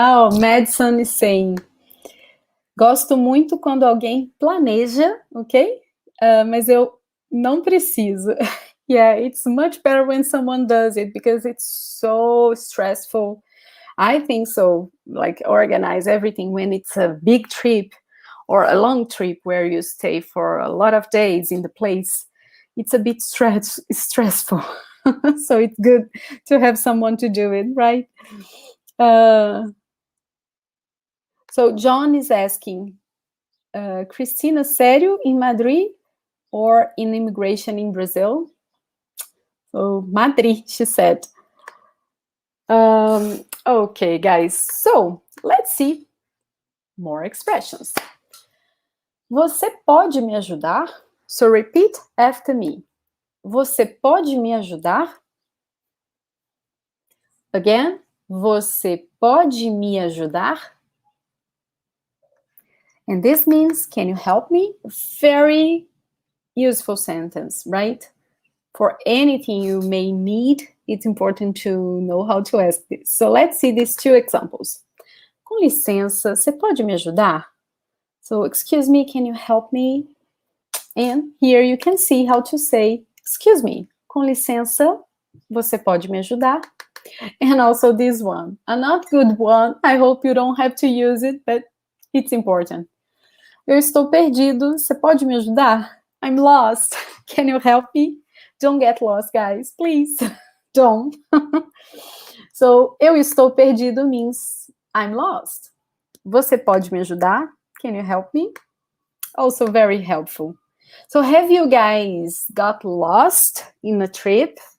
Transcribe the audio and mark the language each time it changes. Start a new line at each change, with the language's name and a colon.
English: Madison is saying,
Portuguese: gosto muito quando alguém planeja, ok? Mas eu não preciso.
English: Yeah, it's much better when someone does it because it's so stressful. I think so, like organize everything when it's a big trip or a long trip where you stay for a lot of days in the place. It's a bit stressful. So it's good to have someone to do it, right? So John is asking, Cristina, sério, in Madrid or in immigration in Brazil? So Madrid, she said. Okay, guys, so let's see more expressions.
Portuguese: Você pode me ajudar?
English: So repeat after me.
Portuguese: Você pode me ajudar? Again, você pode me ajudar?
English: And this means, can you help me? Very useful sentence, right? For anything you may need, it's important to know how to ask this. So let's see these two examples.
Portuguese: Com licença, você pode me ajudar?
English: So, excuse me, can you help me? And here you can see how to say, excuse me,
Portuguese: com licença, você pode me ajudar?
English: And also this one, a not good one. I hope you don't have to use it, but it's important.
Portuguese: Eu estou perdido, você pode me ajudar?
English: I'm lost, can you help me? Don't get lost, guys, please. Don't. So,
Portuguese: eu estou perdido
English: means I'm lost.
Portuguese: Você pode me ajudar?
English: Can you help me? Also very helpful. So, have you guys got lost in a trip?